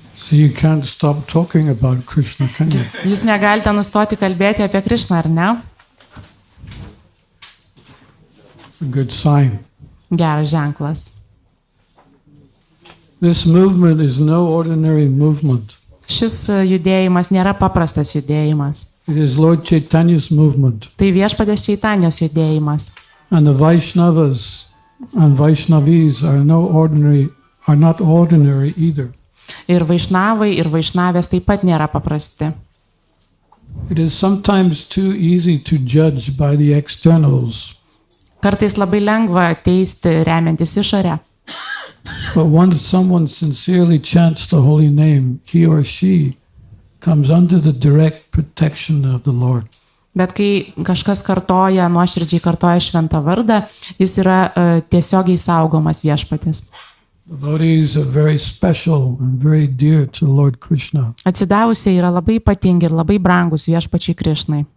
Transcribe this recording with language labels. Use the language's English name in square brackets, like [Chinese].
[English] So you can't stop talking about Krishna, can you? [Lithuanian] Jūs negalite nustoti kalbėti apie Krišną, ar ne? [English] A good sign. [Lithuanian] Geras ženklas. [English] This movement is no ordinary movement. [Lithuanian] Šis judėjimas nėra paprastas judėjimas. [English] It is Lord Chaitanya's movement. [Lithuanian] Tai Viešpaties Čaitanijos judėjimas. [English] And the Vaishnavas and Vaishnavis are not ordinary either. [Lithuanian] Ir Vaišnavai, ir Vaišnavės taip pat nėra paprasti. [English] It is sometimes too easy to judge by the externals. [Lithuanian] Kartais labai lengva teisti remiantis išorę. [English] But once someone sincerely chants the holy name, he or she comes under the direct protection of the Lord. [Lithuanian] Bet kai kažkas nuoširdžiai kartoja šventą vardą, jis yra tiesiogiai saugomas Viešpaties. [English] Devotees are very special and very dear to Lord Krishna. [Lithuanian] Atsidavusiai yra labai ypatingi ir labai brangus Viešpačiui Krišnai.